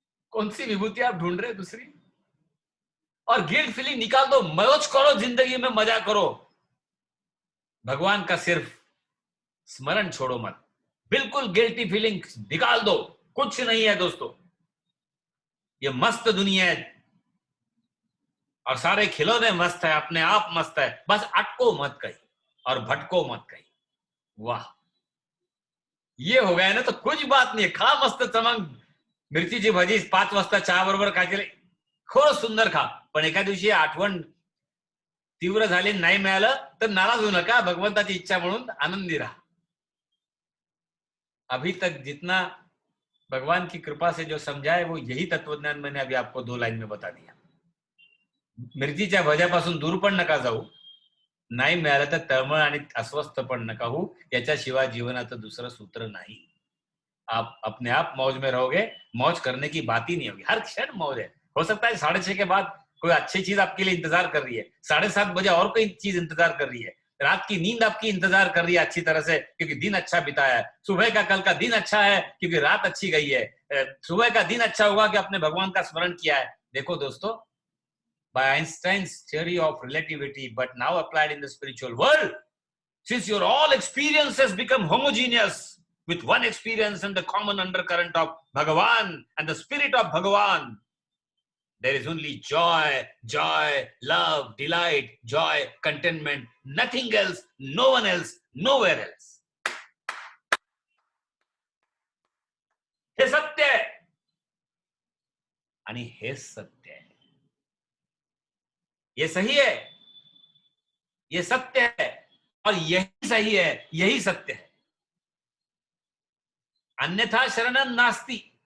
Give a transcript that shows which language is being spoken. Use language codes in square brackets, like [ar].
[hi] कौन सी विभूति आप ढूंढ रहे हैं? दूसरी। और गिल्ट फीलिंग निकाल दो, मौज करो, जिंदगी में मजा करो, भगवान का सिर्फ स्मरण छोड़ो मत। बिल्कुल गिल्टी फीलिंग निकाल दो, कुछ नहीं है दोस्तों, ये मस्त दुनिया है, और सारे खिलौने मस्त है, अपने आप मस्त है, बस अटको मत कहीं और भटको मत कहीं। वाह, ये हो गया ना तो कुछ बात [mr] नाही, खा मस्त चमंग मिरचीची भजी 5 वाजता चहा बरोबर खायची, खूप सुंदर खा. पण एका दिवशी आठवण तीव्र झाली, नाही मिळालं तर नाराज होऊ नका, भगवंताची इच्छा म्हणून आनंदी राहा. [hi] अभी तक जितना भगवान की कृपा से जो समझा है वो यही तत्वज्ञान मैंने अभी आपको 2 लाइन में बता दिया. [mr] मिरचीच्या भज्यापासून दूर पण नका जाऊ, नाही मिळालं तर तळमळ आणि अस्वस्थ पण नका होऊ, याच्याशिवाय जीवनाचं दुसरं सूत्र नहीं. [hi] आप अपने आप मौज में रहोगे, मौज करने की बात ही नहीं होगी, हर क्षण मौज है. हो सकता है 6:30 के बाद कोई अच्छी चीज आपके लिए इंतजार कर रही है, 7:30 बजे और कोई चीज इंतजार कर रही है, रात की नींद आपकी इंतजार कर रही है अच्छी तरह से, क्योंकि दिन अच्छा बिताया है. सुबह का कल का दिन अच्छा है क्योंकि रात अच्छी गई है. सुबह का दिन अच्छा होगा कि आपने भगवान का स्मरण किया है. देखो दोस्तों, [en] by Einstein's theory of relativity, but now applied in the spiritual world, since your all experiences become homogeneous with one experience and the common undercurrent of Bhagavan and the spirit of Bhagavan, there is only joy, joy, love, delight, joy, contentment, nothing else, no one else, nowhere else. [mr] हे सत्य आहे आणि हे सत्य आहे. [hi] ये सही है, ये सत्य है और यही सही है, यही सत्य है. [sa] अन्यथा शरणं नास्ति.